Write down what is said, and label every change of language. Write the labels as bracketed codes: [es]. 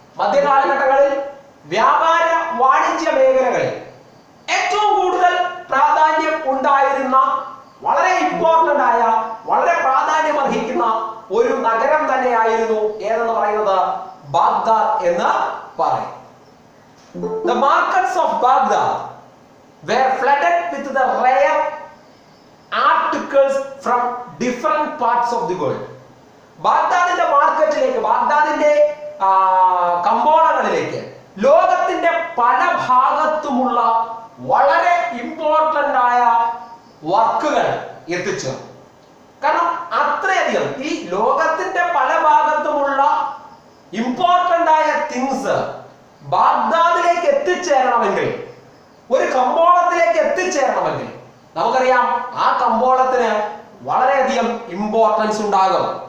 [ml] മധ്യകാലഘട്ടങ്ങളിൽ വ്യാപാര വാണിജ്യ മേഖലകളിൽ ഏറ്റവും കൂടുതൽ പ്രാധാന്യം ഉണ്ടായിരുന്ന, വളരെ ഇമ്പോർട്ടന്റ് ആയ, വളരെ പ്രാധാന്യം അർഹിക്കുന്ന ഒരു നഗരം തന്നെയായിരുന്നു ഏതെന്ന് പറയുന്നത് ബാഗ്ദാദ് എന്ന് പറയും. [en] The markets of Baghdad were flooded with the rare articles from different parts of the world. [ml] ബാഗ്ദാദിന്റെ മാർക്കറ്റിലേക്ക്, ബാഗ്ദാദിന്റെ കമ്പോളങ്ങളിലേക്ക് ലോകത്തിന്റെ പല ഭാഗത്തുമുള്ള വളരെ ഇമ്പോർട്ടന്റ് ആയ വർക്കുകൾ എത്തിച്ചു. കാരണം അത്രയധികം ഈ ലോകത്തിന്റെ പല ഭാഗത്തുമുള്ള ഇമ്പോർട്ടന്റ് ആയ തിങ്സ് ബാഗ്ദാദിലേക്ക് എത്തിച്ചേരണമെങ്കിൽ, ഒരു കമ്പോളത്തിലേക്ക് എത്തിച്ചേരണമെങ്കിൽ നമുക്കറിയാം ആ കമ്പോളത്തിന് വളരെയധികം ഇമ്പോർട്ടൻസ് ഉണ്ടാകും.